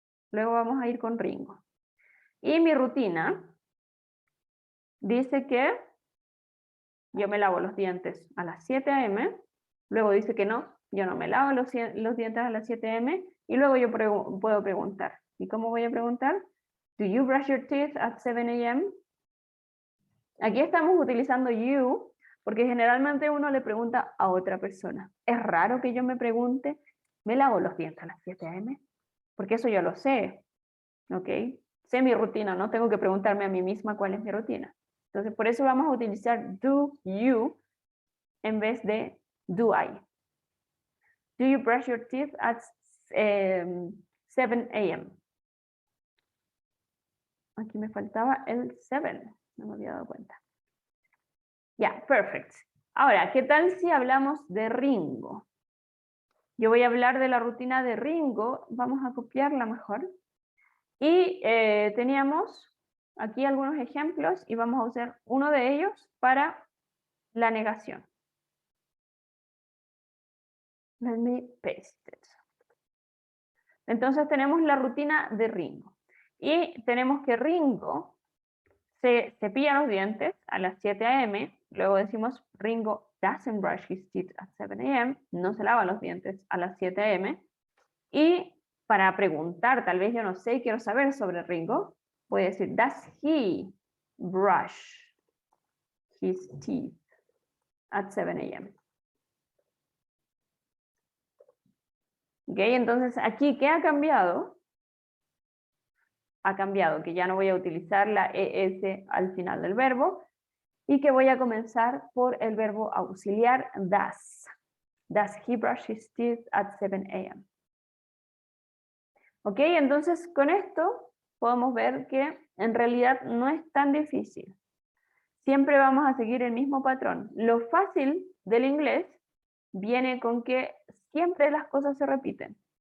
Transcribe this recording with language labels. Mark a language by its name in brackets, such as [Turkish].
[Spanish] Luego vamos a ir con Ringo. Y mi rutina dice que yo me lavo los dientes a las 7 a.m., luego dice que no, yo no me lavo los dientes a las 7 a.m., y luego yo puedo preguntar. ¿Y cómo voy a preguntar? [English] Do you brush your teeth at 7 a.m.? [Spanish] Aquí estamos utilizando you, porque generalmente uno le pregunta a otra persona. Es raro que yo me pregunte, ¿me lavo los dientes a las 7 a.m.? Porque eso yo lo sé, ¿ok? Sé mi rutina, no tengo que preguntarme a mí misma cuál es mi rutina. Entonces, por eso vamos a utilizar [English] do you [Spanish] en vez de do I. [English] Do you brush your teeth at 7 a.m.? [Spanish] Aquí me faltaba el 7, no me había dado cuenta. Ya, perfect. Ahora, ¿qué tal si hablamos de Ringo? Yo voy a hablar de la rutina de Ringo, vamos a copiarla mejor. Y teníamos aquí algunos ejemplos y vamos a usar uno de ellos para la negación. [English] Let me paste it. [Spanish] Entonces tenemos la rutina de Ringo. Y tenemos que Ringo se cepilla los dientes a las 7 a.m. Luego decimos [English] Ringo doesn't brush his teeth at 7 a.m. [Spanish] No se lava los dientes a las 7 a.m. Y para preguntar, tal vez yo no sé, quiero saber sobre Ringo, voy a decir, [English] does he brush his teeth at 7 a.m.? [Spanish] Ok, entonces aquí, ¿qué ha cambiado? Ha cambiado que ya no voy a utilizar la ES al final del verbo y que voy a comenzar por el verbo auxiliar does. [English] Does he brush his teeth at 7 a.m.? [Spanish] Ok, entonces con esto podemos ver que en realidad no es tan difícil. Siempre vamos a seguir el mismo patrón. Lo fácil del inglés viene con que siempre las cosas se repiten.